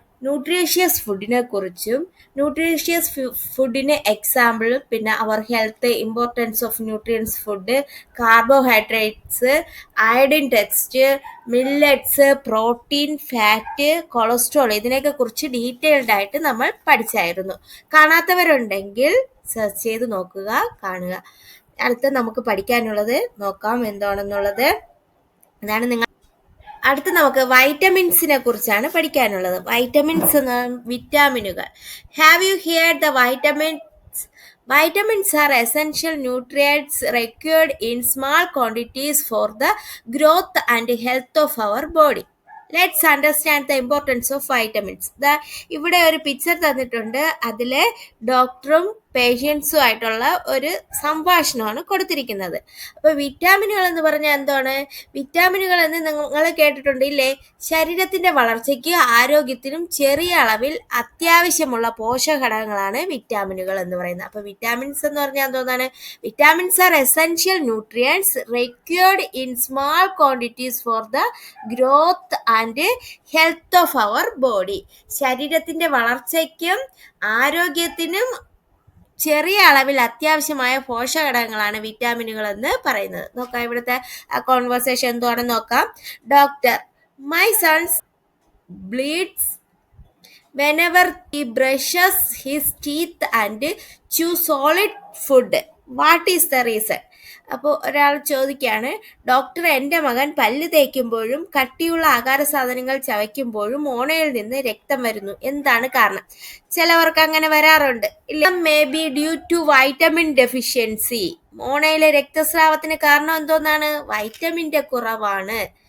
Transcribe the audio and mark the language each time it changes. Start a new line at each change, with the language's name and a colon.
Malayalam: Nutritious ഫുഡിനെ കുറിച്ചും nutritious ഫുഡിന് എക്സാമ്പിൾ, പിന്നെ അവർ health,
English: importance of nutrients food,
Malayalam: carbohydrates, iodine text, millets, protein, fat, cholesterol, ഇതിനെയൊക്കെ കുറിച്ച് ഡീറ്റെയിൽഡ് ആയിട്ട് നമ്മൾ പഠിച്ചായിരുന്നു. കാണാത്തവരുണ്ടെങ്കിൽ സെർച്ച് ചെയ്ത് നോക്കുക, കാണുക. അടുത്ത നമുക്ക് പഠിക്കാനുള്ളത് നോക്കാം എന്താണെന്നുള്ളത്. അതാണ് നിങ്ങൾ അടുത്ത് നമുക്ക് വൈറ്റമിൻസിനെ കുറിച്ചാണ് പഠിക്കാനുള്ളത്. വൈറ്റമിൻസ് എന്ന് വിറ്റാമിനുകൾ.
English: Have you heard the vitamins? Vitamins are essential nutrients required in small quantities for the growth and health of our body. Let's understand the importance of vitamins.
Malayalam: ഇവിടെ ഒരു പിക്ചർ തന്നിട്ടുണ്ട്. അതിൽ ഡോക്ടറും പേഷ്യൻസും ആയിട്ടുള്ള ഒരു സംഭാഷണമാണ് കൊടുത്തിരിക്കുന്നത്. അപ്പോൾ വിറ്റാമിനുകൾ എന്ന് പറഞ്ഞാൽ എന്താണ്? വിറ്റാമിനുകൾ എന്ന് നിങ്ങൾ കേട്ടിട്ടുണ്ട് ഇല്ലേ? ശരീരത്തിൻ്റെ വളർച്ചയ്ക്ക് ആരോഗ്യത്തിനും ചെറിയ അളവിൽ അത്യാവശ്യമുള്ള പോഷകഘടകങ്ങളാണ് വിറ്റാമിനുകൾ എന്ന് പറയുന്നത്. അപ്പോൾ വിറ്റാമിൻസ് എന്ന് പറഞ്ഞാൽ എന്താണ്?
English: Vitamins are essential nutrients required in small quantities for the growth and health of our body.
Malayalam: ശരീരത്തിൻ്റെ വളർച്ചയ്ക്കും ആരോഗ്യത്തിനും ചെറിയ അളവിൽ അത്യാവശ്യമായ പോഷകഘടകങ്ങളാണ് വിറ്റാമിനുകൾ എന്ന് പറയുന്നത്. നോക്കാം ഇവിടുത്തെ കോൺവെർസേഷൻ എന്താണെന്ന് നോക്കാം.
English: Doctor, my sons bleeds whenever he brushes his teeth and chews solid food. What is the reason?
Malayalam: അപ്പോൾ ഒരാൾ ചോദിക്കുകയാണ്, ഡോക്ടർ, എൻ്റെ മകൻ പല്ല് തേക്കുമ്പോഴും കട്ടിയുള്ള ആഹാര സാധനങ്ങൾ ചവയ്ക്കുമ്പോഴും മോണയിൽ നിന്ന് രക്തം വരുന്നു, എന്താണ് കാരണം? ചിലവർക്ക് അങ്ങനെ വരാറുണ്ട് ഇല്ല.
English: Maybe due to vitamin deficiency.
Malayalam: മോണയിലെ രക്തസ്രാവത്തിന് കാരണം എന്തോന്നാണ്? വൈറ്റമിൻ്റെ കുറവാണ്.